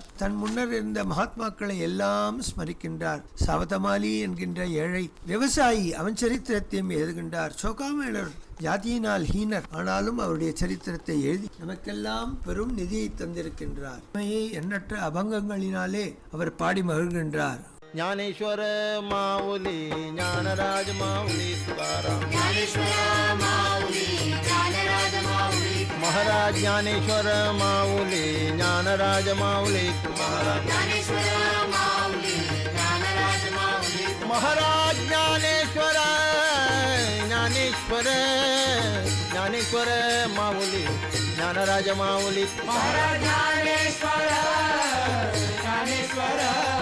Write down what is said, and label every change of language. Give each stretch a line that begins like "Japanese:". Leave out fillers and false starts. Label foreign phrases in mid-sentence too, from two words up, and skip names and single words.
Tamil: தன் முன்னர் இருந்த மகாத்மாக்களை எல்லாம் ஸ்மரிக்கின்றார். சவதமாலி என்கின்ற ஏழை விவசாயி, அவன் சரித்திரத்தையும் எழுதுகின்றார். சோகாமேளர் ஜாதியினால் ஹீனர், ஆனாலும் அவருடைய சரித்திரத்தை எழுதி நமக்கெல்லாம் பெரும் நிதியை தந்திருக்கின்றார். உண்மையை எண்ணற்ற அபங்கங்களினாலே அவர் பாடி மகிழ்கின்றார்.
Marathi: ज्ञानेश्वर माऊली ज्ञानराज माऊली तुकाराम महाराज ज्ञानेश्वर माऊली ज्ञानराज माऊली तुकाराम महाराज ज्ञानेश्वर ज्ञानेश्वर ज्ञानेश्वर माऊली ज्ञानराज माऊली महाराज ज्ञानेश्वर ज्ञानेश्वर